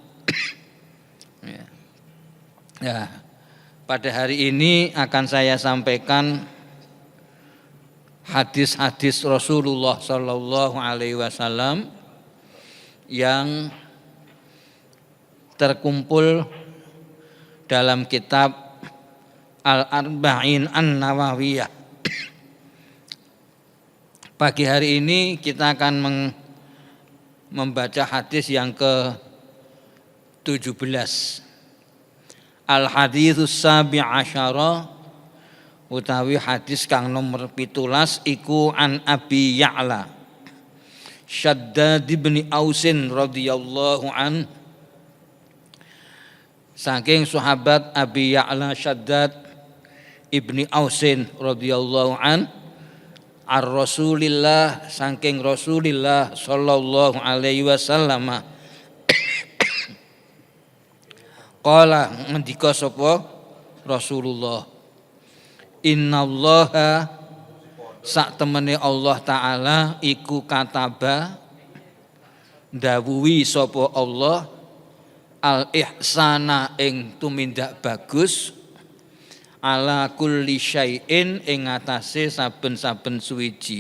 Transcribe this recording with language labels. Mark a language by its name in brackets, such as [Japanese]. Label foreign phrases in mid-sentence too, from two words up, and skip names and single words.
[Indonesian] Ya, pada hari ini akan saya sampaikan hadis-hadis Rasulullah [Arabic] صلى الله عليه وسلم [Indonesian] yang terkumpul dalam kitab Al-Arba'in An-Nawawiyah. Pagi hari ini kita akan membaca hadis yang ke-17. [Arabic] الحديث السابع عشر, [Javanese] utawi hadis kang nomor 17 iku [Arabic] عن أبي يعلى شداد بن أوس رضي الله عن, [Javanese] saking sahabat Abi Ya'la Shaddad ibni Ausin [Arabic] رضي الله عن, عن رسول الله, [Javanese] saking Rasulillah [Arabic] صلى الله عليه وسلم, [Javanese] qala ngendika sapa Rasulullah, innallaha sak temene Allah taala iku kataba ndawuhi sapa Allah [Arabic] الإحسان [Javanese] ing tumindak bagus [Arabic] على كل شيء [Javanese] ing atase saben-saben suwiji.